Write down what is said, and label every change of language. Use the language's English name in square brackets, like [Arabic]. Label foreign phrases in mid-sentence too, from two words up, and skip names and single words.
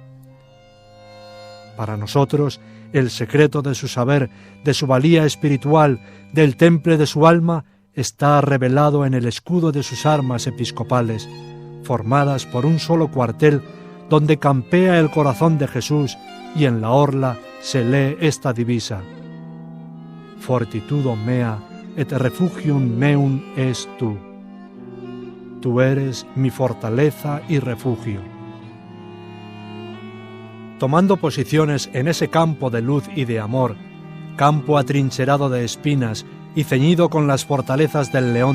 [Spanish] Para nosotros, el secreto de su saber, de su valía espiritual, del temple de su alma, está revelado en el escudo de sus armas episcopales, formadas por un solo cuartel donde campea el corazón de Jesús, y en la orla se lee esta divisa: [Latin] Fortitudo mea et refugium meum es tu. [Spanish] Tú eres mi fortaleza y refugio. Tomando posiciones en ese campo de luz y de amor, campo atrincherado de espinas y ceñido con las fortalezas del león